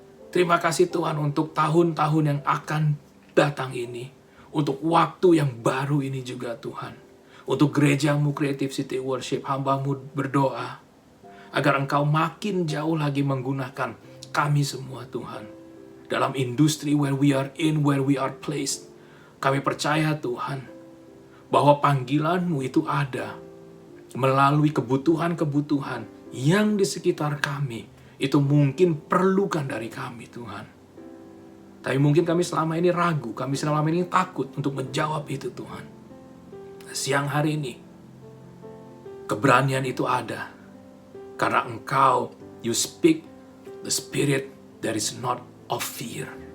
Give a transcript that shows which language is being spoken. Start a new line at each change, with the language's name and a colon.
Indonesian: Terima kasih Tuhan untuk tahun-tahun yang akan datang ini. Untuk waktu yang baru ini juga Tuhan. Untuk gerejamu Creative City Worship, hamba-Mu berdoa agar Engkau makin jauh lagi menggunakan kami semua Tuhan. Dalam industri
English: where we are in, where we are placed.
Indonesian: Kami percaya Tuhan bahwa panggilan-Mu itu ada melalui kebutuhan-kebutuhan yang di sekitar kami. Itu mungkin perlukan dari kami Tuhan. Tapi mungkin kami selama ini ragu, kami selama ini takut untuk menjawab itu Tuhan. Siang hari ini, keberanian itu ada. Karena Engkau,
English: you speak the spirit that is not of fear.